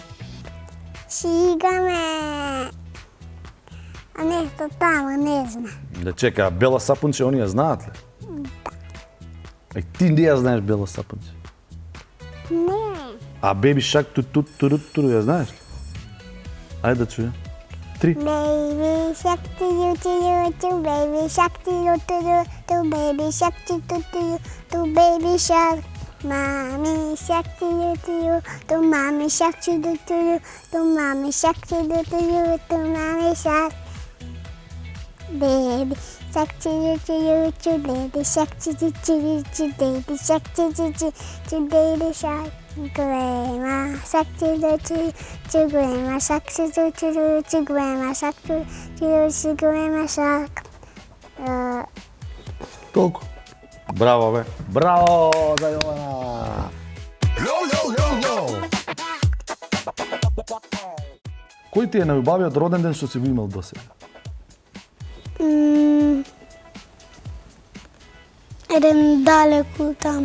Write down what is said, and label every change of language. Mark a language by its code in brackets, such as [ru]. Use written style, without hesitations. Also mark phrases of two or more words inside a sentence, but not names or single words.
[mk] Си играме нешто тамо, не знам. Да чека, Бела Сапунче, они ја знаат ли? Да. Ти не ја знаеш Бела Сапунче? Не. А Baby Shark туру ја знаеш ли? Ајде да чуја. 3. [en] Baby shark tu baby shark tu baby shark tu baby shark. Mommy shark tu mommy shark tu mommy shark tu mommy shark. Baby shark tu baby shark tu baby shark tu baby shark. Grandma shark tu grandma shark tu grandma shark tu grandma shark. [mk] Толку. Браво, бе. Браво за Јована. Кој ти е најубавиот роден ден што си го имал досега? Еден далеку таму.